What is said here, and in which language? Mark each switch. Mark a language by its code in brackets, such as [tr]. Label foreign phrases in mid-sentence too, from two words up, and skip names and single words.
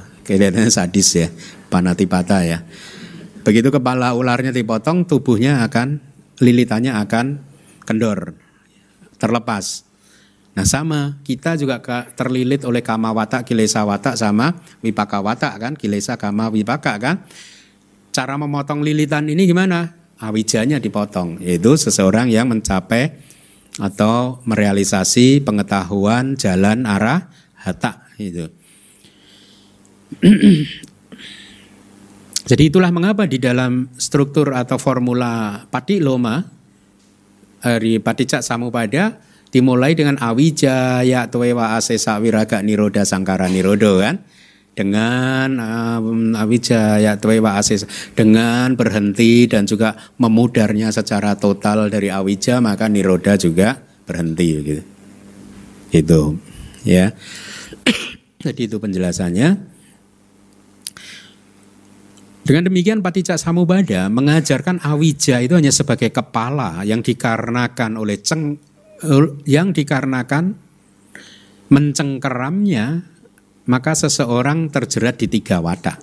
[id] Kelihatannya sadis ya, panatipata ya. Begitu kepala ularnya dipotong, tubuhnya akan, lilitannya akan kendor, terlepas. Nah sama, kita juga terlilit oleh [pi] kama watak, kilesa watak [id] sama [pi] wipaka watak [id] kan, [pi] kilesa kama wipaka kan. [id] Cara memotong lilitan ini gimana? Awijanya dipotong, yaitu seseorang yang mencapai atau merealisasi pengetahuan jalan arah hata itu. Jadi itulah mengapa di dalam struktur atau formula Patiloma dari Paticca Samuppada dimulai dengan [pi] awija ya tuewa asesa wiraga niroda sangkara nirodo [id] kan, dengan [pi] awija ya tuewa asesa, [id] dengan berhenti dan juga memudarnya secara total dari awija maka niroda juga berhenti gitu. Itu ya. Jadi itu penjelasannya. Dengan demikian Paticca Samuppada mengajarkan awija itu hanya sebagai kepala yang dikarenakan oleh yang dikarenakan mencengkeramnya, maka seseorang terjerat di 3 watak.